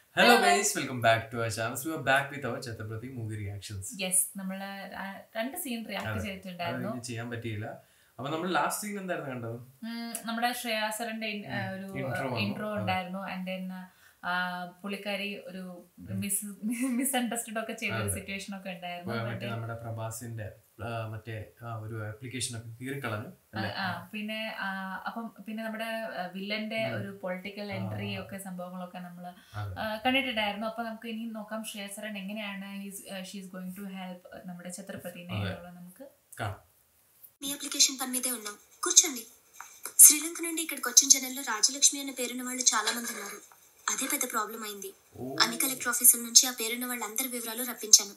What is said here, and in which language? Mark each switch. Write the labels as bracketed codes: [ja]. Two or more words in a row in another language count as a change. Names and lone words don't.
[en] Hello guys, welcome back to our channel. So we are back with our Chhatrapati movie reactions. Yes, [ml] നമ്മള് രണ്ട് [en] scene react [ml] ചെയ്തിട്ടുണ്ടായിരുന്നു. ചെയ്യാൻ പറ്റിയില്ല. അപ്പൊ നമ്മൾ [en] last scene [ml] എന്തായിരുന്നു കണ്ടത്? നമ്മുടെ ശ്രേയാസറിന്റെ ഒരു ഇൻട്രോ ഉണ്ടായിരുന്നു. [en] and then [ml] പുള്ളിക്കാരി ഒരു മിസ്അണ്ടർസ്റ്റുഡ് ഒക്കെ ചെയ്ത ഒരു സിറ്റുവേഷൻ ഒക്കെ ഉണ്ടായിരുന്നു. നമ്മുടെ പ്രഭാസിന്റെ മറ്റേ ഒരു ആപ്ലിക്കേഷൻ ഒക്കെ കീറിക്കളഞ്ഞു. പിന്നെ അപ്പം പിന്നെ നമ്മുടെ വില്ലന്റെ ഒരു [en] political entry [ml] ഒക്കെ സംഭവങ്ങളൊക്കെ നമ്മൾ കണ്ടിട്ടുണ്ടായിരുന്നു. അപ്പൊ നമുക്ക് ഇനി നോക്കാം ശ്രേയാസരൻ എങ്ങനെയാണ് [en] she's going to help [ml] നമ്മുടെ ഛത്രപതിനെ നമുക്ക് [te] మీ అప్లికేషన్ పని మీదే ఉన్నాం. కూర్చోండి. శ్రీలంక నుండి ఇక్కడికి వచ్చిన జనంలో రాజలక్ష్మి అనే పేరున్న వాళ్ళు చాలా మంది ఉన్నారు. అదే పెద్ద ప్రాబ్లం అయింది. అన్ని కలెక్టర్ ఆఫీసుల నుంచి ఆ పేరున్న వాళ్ళందరి వివరాలు రప్పించాను.